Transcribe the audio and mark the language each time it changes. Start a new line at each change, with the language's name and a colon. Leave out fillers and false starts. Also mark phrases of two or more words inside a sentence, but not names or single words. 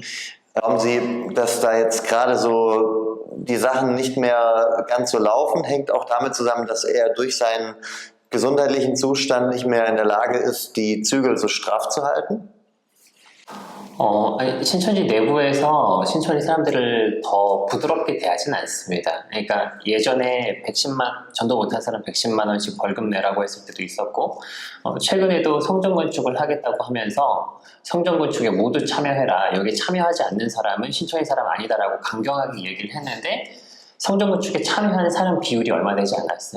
German: Glauben Sie, dass da jetzt gerade so die Sachen nicht mehr ganz so laufen? Hängt auch damit zusammen, dass er durch seinen gesundheitlichen Zustand nicht mehr in der Lage ist, die Zügel so straff zu halten?
Korean: 신천지 내부에서 신천지 사람들을 더 부드럽게 대하진 않습니다. 그러니까 예전에 전도 못한 사람 110만 원씩 벌금 내라고 했을 때도 있었고, 최근에도 성전 건축을 하겠다고 하면서 성전 건축에 모두 참여해라, 여기 참여하지 않는 사람은 신천지 사람 아니다라고 강경하게 얘기를 했는데 성전 건축에 참여하는 사람 비율이 얼마 되지 않았어요.